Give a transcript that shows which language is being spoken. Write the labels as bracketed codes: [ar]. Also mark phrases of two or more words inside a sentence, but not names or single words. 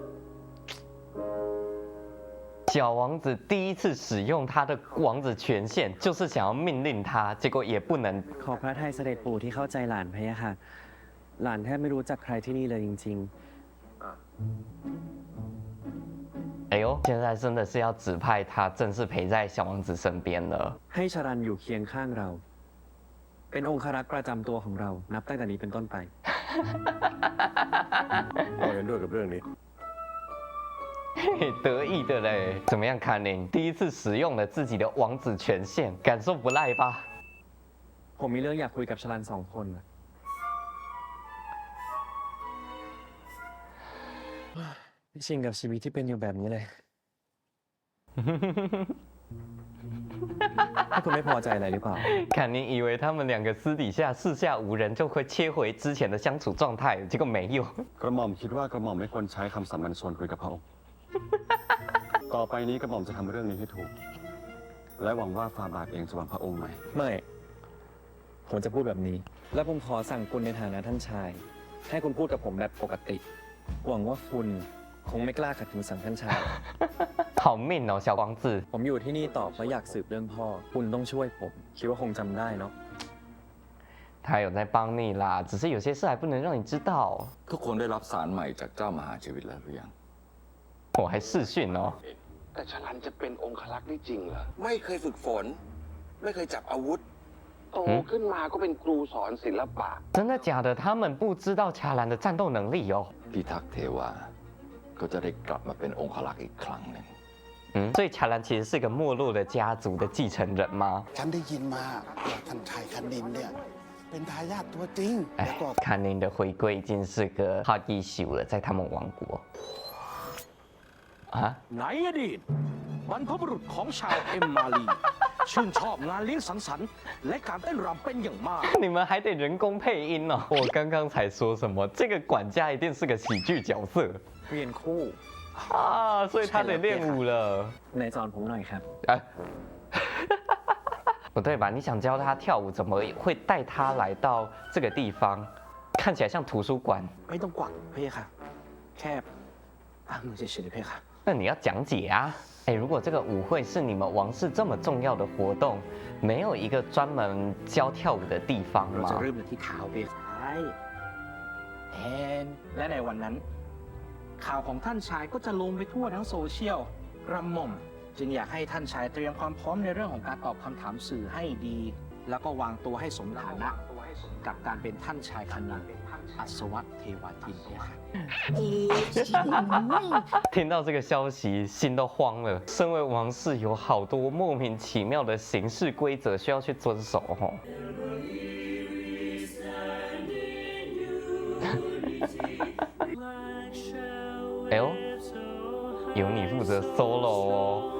[zh] 小王子第一次使用他的王子权限，就是想要命令他，结果也不能。 [th] ขอพระทัยเสด็จปู่ที่เข้าใจหลานพะยะค่ะ หลานแทบไม่รู้จักใครที่นี่เลยจริง [zh] 哎呦，现在真的是要指派他正式陪在小王子身边了。 [th] ๆ ให้ชรันอยู่เคียงข้างเรา เป็นองครักษ์ประจำตัวของเรา นับตั้งแต่นี้เป็นต้นไป เราเห็นด้วยกับเรื่องนี้ [zh] 得意的嘞，怎么样，卡宁？第一次使用了自己的王子权限，感受不赖吧？ [th] ผมมีเรื่องอยากคุยกับชลัน2 คนน่ะไม่ชินกับชีวิตที่เป็นอยู่แบบนี้เลย ถ้าคุณไม่พอใจอะไรหรือเปล่า [zh] 坎宁以为他们2个私底下四下无人就会切回之前的相处状态，结果没有。 [th] กระหม่อมคิดว่ากระหม่อมไม่ควรใช้คำสามัญชนคุยกับพระองค์ ต่อไปนี้กระหม่อมจะทำเรื่องนี้ให้ถูก และหวังว่าฟาบาทเองจะหวังพระองค์ไหม ไม่ ผมจะพูดแบบนี้ และผมขอสั่งคุณในฐานะท่านชาย ให้คุณพูดกับผมแบบปกติ หวังว่าคุณคงไม่กล้าขัดคำสั่งท่านชาย [zh] 好命哦，小王子。 [th] ผมอยู่ที่นี่ต่อเพราะอยากสืบเรื่องพ่อ คุณต้องช่วยผม คิดว่าคงจำได้เนาะ [zh] 他有在帮你啦，只是有些事还不能让你知道。 [th] ทุกคนได้รับสารใหม่จากเจ้ามหาชีวิตแล้วหรือยัง [zh] 我还视讯哦。 [th] แต่ชลันจะเป็นองครักษ์ได้จริงเหรอ ไม่เคยฝึกฝน ไม่เคยจับอาวุธ โตขึ้นมาก็เป็นครูสอนศิลปะ [zh] 真的假的？他们不知道恰兰的战斗能力哦。 [th] พิทักษ์เทวา ก็จะได้กลับมาเป็นองครักษ์อีกครั้งหนึ่ง [zh] 所以恰兰其实是个没落的家族的继承人吗？ [th] ฉันได้ยินมาว่าท่านชายคณินเนี่ยเป็นทายาทตัวจริงแล้วก็ [zh] 坎宁的回归已经是个 [en] hot issue [zh] 了，在他们王国。啊？ [th] ในอดีตบรรพบุรุษของชาวเอ็มมาลีชื่นชอบงานเลี้ยงสังสรรค์และการเต้นรำเป็นอย่างมาก [zh] 你们还得人工配音哦！我刚刚才说什么？这个管家一定是个喜剧角色 [th] เรียนคู่ [zh] 啊，所以他得练舞了。 [th] ในสอนผมหน่อยครับ [zh] 哎，不对吧？你想教他跳舞，怎么会带他来到这个地方？看起来像图书馆。 [th] ไม่ต้องกวักเพ่ค่ะ แค่ตั้งมือเฉยๆเพ่ค่ะ [zh] 那你要讲解啊！哎，如果这个舞会是你们王室这么重要的活动，没有一个专门教跳舞的地方 [th] เรา [zh] 吗 [th] จะ？เริ่มกันที่ข่าวเพ่ค่ะแอนและในวันนั้น ข่าวของท่านชายก็จะลงไปทั่วทั้งโซเชียลกระหม่อมจึงอยากให้ท่านชายเตรียมความพร้อมในเรื่องของการตอบคำถามสื่อให้ดี แล้วก็วางตัวให้สมฐานะ กับการเป็นท่านชายคณินอัศวเทวาทินเพ่ค่ะ [zh] 听到这个消息，心都慌了。身为王室，有好多莫名其妙的行事规则需要去遵守吼。哎呦， 由你负责 solo 哦。